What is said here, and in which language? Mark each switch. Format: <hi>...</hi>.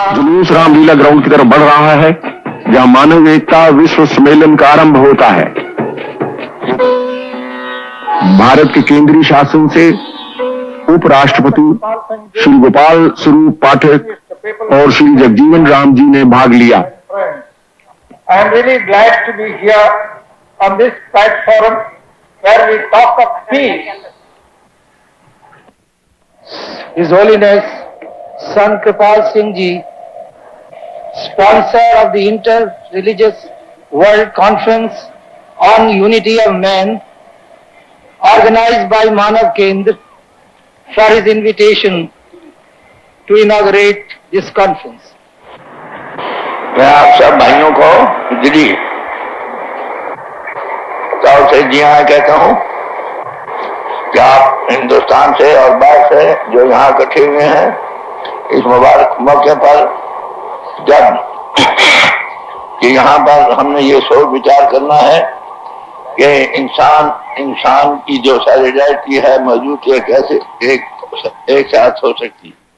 <hi>जुलूस रामलीला ग्राउंड की तरफ बढ़ रहा है जहां मानव एकता विश्व सम्मेलन का आरंभ होता है। भारत के केंद्रीय शासन से उपराष्ट्रपति श्री गोपाल स्वरूप पाठक और श्री जगजीवन राम जी ने भाग लिया।</hi> <en>I am really glad to be here on this platform where we talk of peace. His Holiness Sant Kripal Singh Ji, sponsor of the Inter-Religious World Conference on Unity of Man, organized by Manav Kendra, for his invitation to inaugurate this conference.</en> <hi>मैं आप सब भाइयों को दिली तौर से जी हाँ कहता हूँ कि आप हिंदुस्तान से और बाहर से जो यहाँ इकट्ठे हुए हैं इस मुबारक मौके पर, जब कि यहाँ पर हमने ये सोच विचार करना है कि इंसान की जो सॉलिडरिटी है मौजूद है, कैसे एक साथ हो सकती है।</hi>